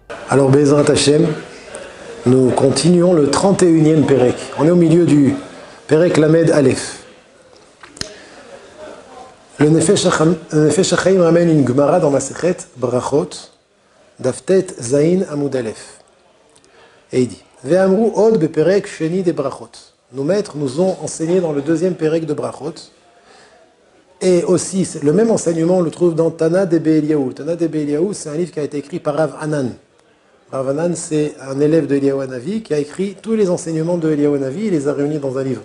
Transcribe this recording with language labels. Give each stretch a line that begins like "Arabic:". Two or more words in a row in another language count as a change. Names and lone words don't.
French: Alors,
Hebrew: בעזרת השם,
French: nous continuons le 31e Pérek. On est au milieu du
Hebrew: פרק למד אלף.
French: Le Nefesh HaChaim ramène une Gemara dans
Hebrew: מסכת ברכות, דף ז עמוד א.
French: Et il dit
Hebrew: ואמרו עוד בפרק שני דברכות.
French: Nos maîtres nous ont enseigné dans le deuxième Pérek de Brachot. Et aussi, le même enseignement, on le trouve dans Tana de Be'eliyahu. Tana de Be'eliyahu, c'est un livre qui a été écrit par Rav Hanan. Rav Hanan, c'est un élève de Eliyahu Hanavi qui a écrit tous les enseignements de Eliyahu Hanavi et les a réunis dans un livre.